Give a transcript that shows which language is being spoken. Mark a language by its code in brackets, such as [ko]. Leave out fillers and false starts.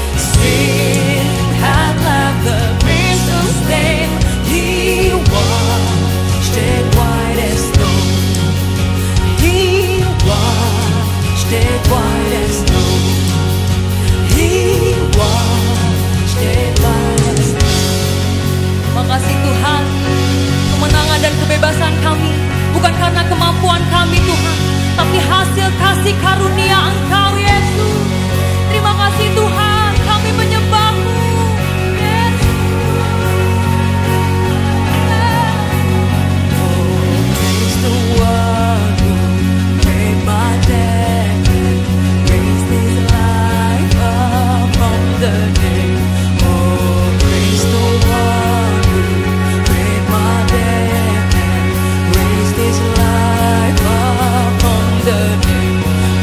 [en] Sin had left the crimson stain, He washed it white as snow. He washed it white as snow. He washed it white as snow. [id] Terima kasih Tuhan. Kemenangan dan kebebasan kami bukan karena kemampuan kami Tuhan, tapi hasil kasih karunia Engkau Yesus. Terima kasih Tuhan, kami menyembah-Mu Yesus. [en] Oh, praise the one who paid my debt, raised His life up from the dead. Oh, praise the one who paid my debt, raised His life up from the dead.